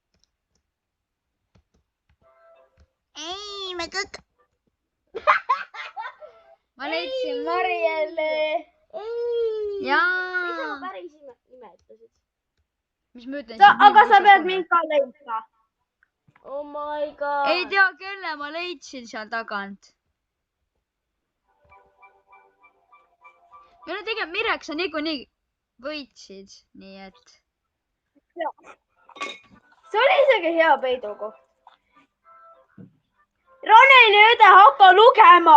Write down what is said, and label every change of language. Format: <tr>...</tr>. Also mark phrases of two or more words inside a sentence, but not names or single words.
<et>Ei, me kõik... Ma leidsin Marielli. Ei. Jaa. Mis sa päris nime ütlesid? mis ma ütlen? Aga sa pead mind ka leidma.</et> <en>Oh my god.</en> <et>ei tea, kelle ma leidsin seal tagant. ja no tegelikult Mirek, sa niikuinii võitsid, nii et. see oli isegi hea peidukoht. Roneli õde, hakka lugema.</et>